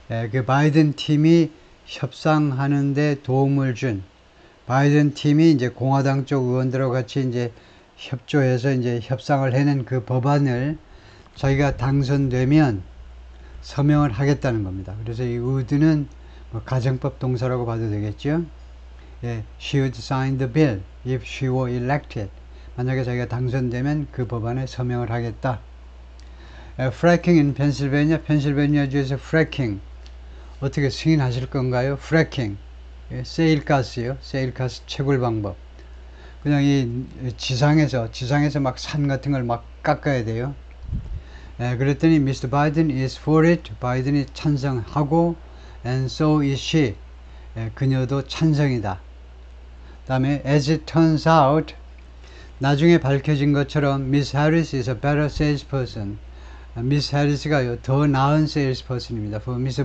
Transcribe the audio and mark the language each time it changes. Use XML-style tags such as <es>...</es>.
<ko>그 바이든 팀이 협상하는데 도움을 준 바이든 팀이 이제 공화당 쪽 의원들하고 같이 이제 협조해서 이제 협상을 해낸 그 법안을 자기가 당선되면 서명을 하겠다는 겁니다. 그래서 이 would는 뭐 가정법 동사라고 봐도 되겠죠.</ko> <en>She would sign the bill if she were elected.</en> <ko>만약에 자기가 당선되면 그 법안에 서명을 하겠다.</ko> <en>Fracking in Pennsylvania,</en> <ko>펜실베니아주에서 fracking 어떻게 승인하실 건가요? fracking, 세일가스요. 세일가스 채굴 방법. 그냥 이 지상에서 막 산 같은 걸 막 깎아야 돼요. 그랬더니</ko> <en>Mr. Biden is for it. 바이든이 찬성하고 and so is she.</en> <ko>그녀도 찬성이다. 다음에</ko> <en>as it turns out,</en> <ko>나중에 밝혀진 것처럼</ko> <en>Miss Harris is a better salesperson.</en> <ko>미스 해리스가 더 나은 세일스퍼슨입니다.</ko> <en>For Mr.</en>